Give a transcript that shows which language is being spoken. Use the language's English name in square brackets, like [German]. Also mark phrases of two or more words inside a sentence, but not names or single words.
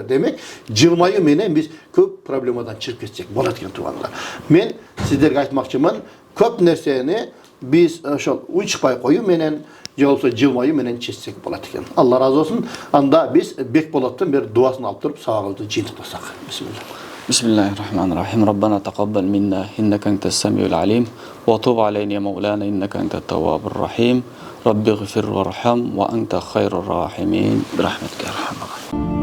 [Kyrgyz] Демек, жылмаю менен биз көп проблемадан чыгып кетсек болот экен туугандар. Мен сиздерге айтмакчымын, көп нерсени биз ошол учпай коюу менен же болбосо жылмаюу менен чечсек болот экен. Алла ыраазы болсун. Анда биз Бекболоттун бир дуасын алып туруп сабагыбызды жыйынтыктасак. [Arabic] Бисмилlah. بسم الله الرحمن الرحيم. ربنا تقبل منا إنك أنت السميع العليم وتب علينا يا مولانا إنك أنت التواب الرحيم. رب اغفر وارحم وأنت خير الراحمين. برحمتك يا أرحم الراحمين.